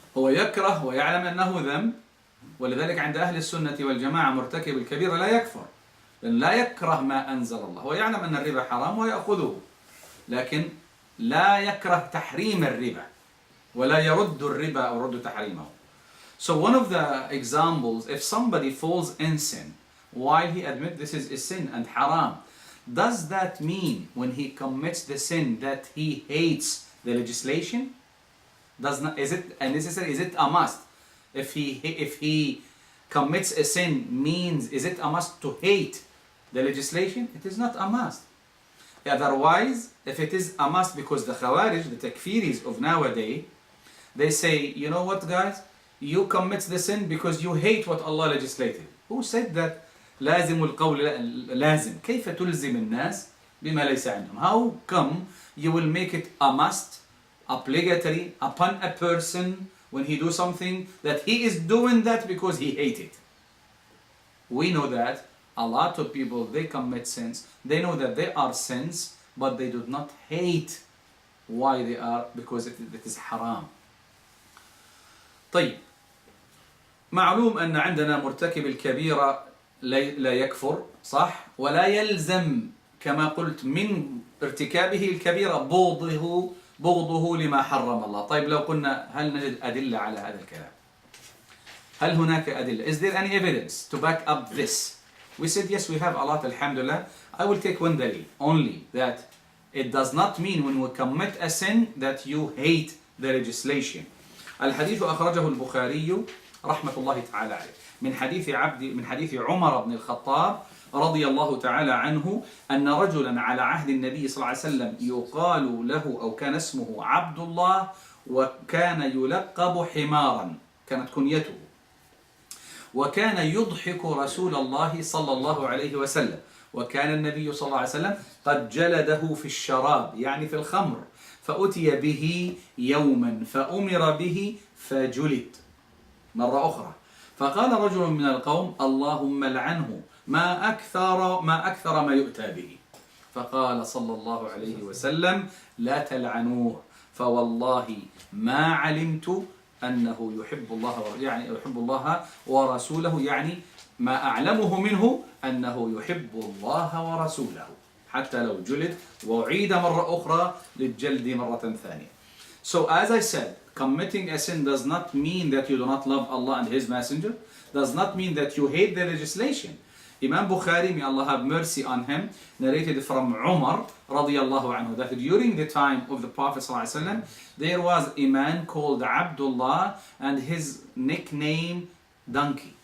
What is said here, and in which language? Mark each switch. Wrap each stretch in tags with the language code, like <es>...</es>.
<ar>هو يكره ويعلم أنه ذنب، ولذلك عند أهل السنة والجماعة مرتكب الكبيرة لا يكفر، لأن لا يكره ما أنزل الله. هو يعلم أن الربا حرام ويأخذه، لكن لا يكره تحريم الربا ولا يرد الربا أو يرد تحريمه.</ar> <en>So one of the examples, if somebody falls in sin while he admits this is a sin and haram, does that mean when he commits the sin that he hates the legislation? Is it a necessary? Is it a must? If he commits a sin, is it a must to hate the legislation? It is not a must. Otherwise, if it is a must, because the Khawarij, the Takfiris of nowadays, they say, you know what, guys, you commit the sin because you hate what Allah legislated. Who said that?</en> <ar>لازم القول لازم. كيف تلزم الناس بما ليس عندهم?</ar> <en>How come you will make it a must, obligatory upon a person when he do something that he is doing that because he hates it? We know that a lot of people, they commit sins. They know that they are sins, but they do not hate why they are, because it is haram.</en> <ar>طيب، معلوم أن عندنا مرتكب الكبيرة لا يكفر، صح؟ ولا يلزم كما قلت من ارتكابه الكبيرة بغضه لما حرم الله. طيب، لو قلنا هل نجد أدلة على هذا الكلام؟ هل هناك أدلة؟</ar> <en>Is there any evidence to back up this? We said yes, we have a lot, alhamdulillah. I will take one dalil only, that it does not mean when we commit a sin that you hate the legislation.</en> <ar>الحديث أخرجه البخاري رحمه الله تعالى عليه من حديث عمر بن الخطاب رضي الله تعالى عنه أن رجلا على عهد النبي صلى الله عليه وسلم يقال له، أو كان اسمه عبد الله، وكان يلقب حمارا، كانت كنيته، وكان يضحك رسول الله صلى الله عليه وسلم، وكان النبي صلى الله عليه وسلم قد جلده في الشراب، يعني في الخمر، فأتي به يوما فأمر به فجلد مرة أخرى، فقال رجل من القوم: اللهم لعنه، ما أكثر ما يؤتى به. فقال صلى الله عليه وسلم: لا تلعنوه، فوالله ما علمت أنه يحب الله ورسوله، يعني ما أعلمه منه أنه يحب الله ورسوله، حتى لو جلد وعيد مرة أخرى للجلد مرة ثانية.</ar> <en>So as I said, committing a sin does not mean that you do not love Allah and His Messenger, does not mean that you hate the legislation. Imam Bukhari, may Allah have mercy on him, narrated from Umar radiyallahu anhu that during the time of the Prophet ﷺ, there was a man called Abdullah, and his nickname Donkey.</en>